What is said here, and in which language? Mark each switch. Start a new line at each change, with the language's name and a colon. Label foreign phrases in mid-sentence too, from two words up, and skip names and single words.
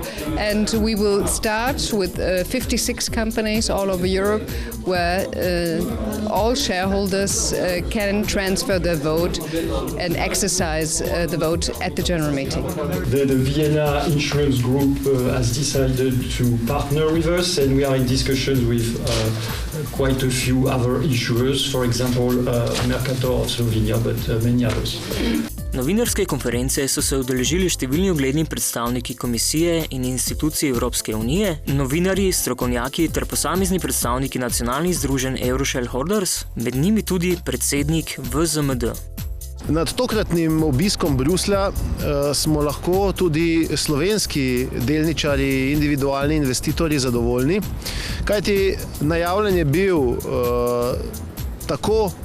English: And we will start with 56 companies all over Europe where all shareholders can transfer their vote and exercise the vote at the general meeting. The Vienna Insurance Group has decided to partner with us, and we are in discussions with quite a few other insurers, for example, Mercator of Slovenia, but many others.
Slovenian: Novinarske konference so se udeležili številni ugledni predstavniki komisije in institucij Evropske unije, novinarji, strokovnjaki ter posamezni predstavniki nacionalnih združenj Euroshareholders, med njimi tudi predsednik VZMD. Nad tokratnim obiskom Bruslja smo lahko tudi slovenski delničarji, individualni investitorji zadovoljni, kajti najavljen je bil tako